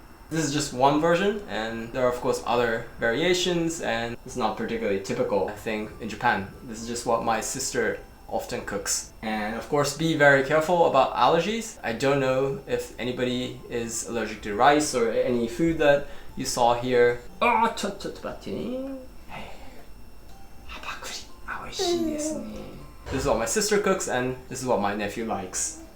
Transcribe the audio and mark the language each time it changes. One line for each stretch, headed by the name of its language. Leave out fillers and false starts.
English: This is just one version, and there are of course other variations, and it's not particularly typical, I think, in Japan. This is just what my sister often cooks. And of course, be very careful about allergies. I don't know if anybody is allergic to rice or any food that you saw here.
Japanese: Oh, ちょっと待ってね。ハパクリ、美味しいですね。
English: This is what my sister cooks, and this is what my nephew likes.